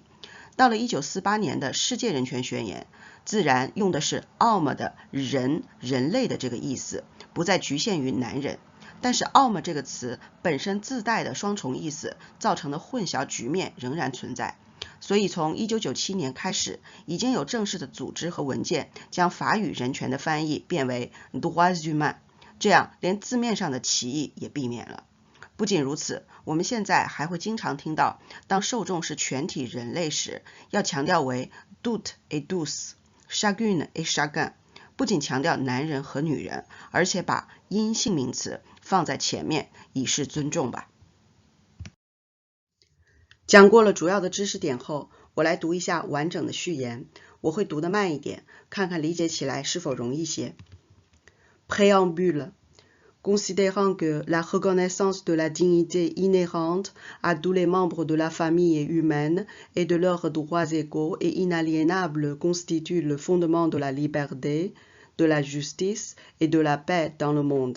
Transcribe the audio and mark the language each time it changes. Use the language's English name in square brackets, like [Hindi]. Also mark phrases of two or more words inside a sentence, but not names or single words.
[Chinese] 到了1948年的世界人权宣言，自然用的是 homme 的人类的这个意思，不再局限于男人。但是 homme 这个词本身自带的双重意思造成的混淆局面仍然存在。所以从1997年开始，已经有正式的组织和文件将法语人权的翻译变为 [French] droits humains， [Chinese] 这样连字面上的歧义也避免了。不仅如此，我们现在还会经常听到，当受众是全体人类时，要强调为 [French] toutes et tous， chacune et chacun， [Chinese] 不仅强调男人和女人，而且把阴性名词放在前面，以示尊重吧。讲过了主要的知识点后，我来读一下完整的序言，我会读得慢一点，看看理解起来是否容易些。 [French] Préambule。Considérant que la reconnaissance de la dignité inhérente à tous les membres de la famille humaine et de leurs droits égaux et inaliénables constitue le fondement de la liberté, de la justice et de la paix dans le monde.